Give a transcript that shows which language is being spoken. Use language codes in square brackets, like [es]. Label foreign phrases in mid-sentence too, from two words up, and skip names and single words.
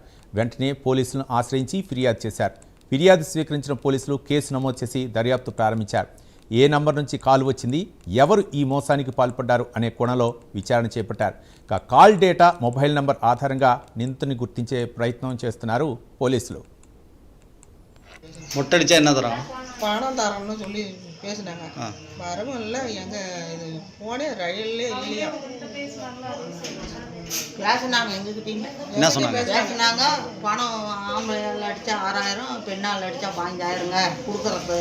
[te] వెంటనే పోలీసులను ఆశ్రయించి ఫిర్యాదు చేశారు. ఫిర్యాదు స్వీకరించిన పోలీసులు కేసు నమోదు చేసి దర్యాప్తు ప్రారంభించారు. ఏ నంబర్ నుంచి కాల్ వచ్చింది, ఎవరు ఈ మోసానికి పాల్పడ్డారు అనే కోణంలో విచారణ చేపట్టారు. ఇక కాల్ డేటా, మొబైల్ నంబర్ ఆధారంగా నిందితుని గుర్తించే ప్రయత్నం చేస్తున్నారు పోలీసులు. [ta] முட்டடிச்சா என்ன தரோம்? பணம் தரோம்னு சொல்லி பேசினாங்க. வரவும் இல்லை, எங்கள் இது போனே ரயிலே இல்லையா பேசினாங்க. எங்ககிட்ட என்ன சொன்னாங்க? பேசினாங்க, பணம் ஆம்பளையால் அடித்தா 6,000, பெண்ணால் அடித்தா 15,000ங்க கொடுக்குறது.